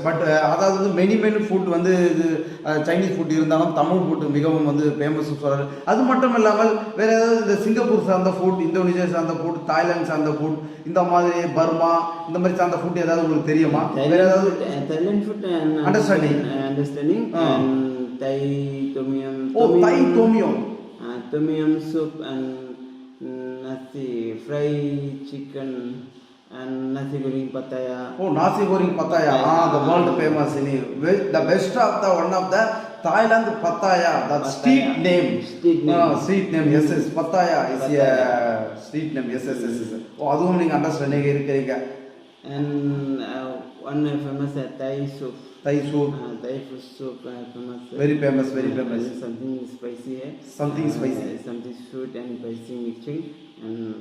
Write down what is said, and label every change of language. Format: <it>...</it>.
<ta>But அதாவது வந்து many food வந்து இது சைனீஸ் ஃபுட் இருந்தாலும் தமிழ் ஃபுட் மிகவும் வந்து ஃபேமஸ்னு சொல்கிறாரு. அது மட்டும் இல்லாமல் வேறு ஏதாவது இந்த சிங்கப்பூர் சார்ந்த ஃபுட், இந்தோனேஷியா சார்ந்த ஃபுட், தாய்லாந்து சார்ந்த ஃபுட், இந்த மாதிரி பர்மா இந்த மாதிரி சார்ந்த ஃபுட் ஏதாவது உங்களுக்கு தெரியுமா? வேறு ஏதாவது</ta> <en>Thailand food understanding Thai tom yum. Oh, Thai tom yum. Tom yum soup and nasi fry chicken and nasi goreng pattaya. Oh, nasi goreng pattaya. The world famous in the best of the one of the Thailand pattaya. That street name. Street name. Yes, pattaya is a street name. Yes.</en> <ta>Oh, அதுவும் நீங்க understanding இருக்கீங்க.</ta> <en>And one famous Thai soup. Thai soup famous. Very famous. Something spicy. Something sweet and spicy mixing and</en>